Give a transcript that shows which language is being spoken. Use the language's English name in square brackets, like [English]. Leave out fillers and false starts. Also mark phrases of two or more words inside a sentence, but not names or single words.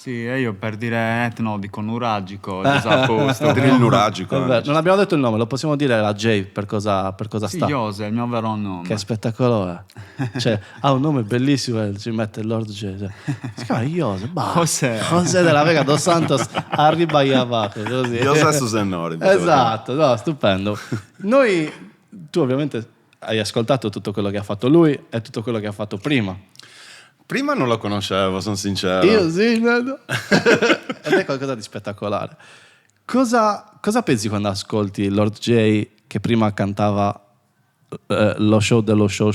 [Italian] Sì, e io per dire etno dico nuragico, giusto a posto. Drill nuragico. Vabbè, non abbiamo detto il nome, lo possiamo dire la J per cosa Sì, sta. Jose è il mio vero nome. Che spettacolo è. Cioè, ha un nome bellissimo e ci mette Lord J. Cioè, si chiama Jose. José della Vega dos Santos [Spanish] arriba ahí abajo. [Italian] Così. José Susanori. Esatto, no, stupendo. Tu ovviamente hai ascoltato tutto quello che ha fatto lui e tutto quello che ha fatto prima. Prima non lo conoscevo, sono sincero. Io sì, no. Ed è qualcosa di spettacolare. Cosa pensi quando ascolti Lord J che prima cantava lo show dello show?